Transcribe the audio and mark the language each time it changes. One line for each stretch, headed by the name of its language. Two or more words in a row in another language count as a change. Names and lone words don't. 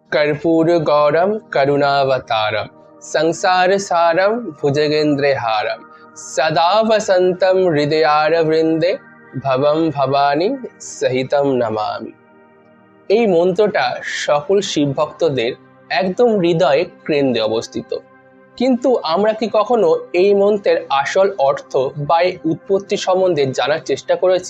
Sanskrit: कर्पूर गौरम करुणावतारम संसार सारम भुजगेंद्र हारम सदा वसंतम हृदयार वृंदे ভবম ভবানী সহিতম নমামি।
Bangla: এই মন্ত্রটা সকল শিব ভক্তদের একদম হৃদয়ে কেন্দ্রে অবস্থিত। কিন্তু আমরা কি কখনো এই মন্ত্রের আসল অর্থ বা এর উৎপত্তি সম্বন্ধে জানার চেষ্টা করেছি?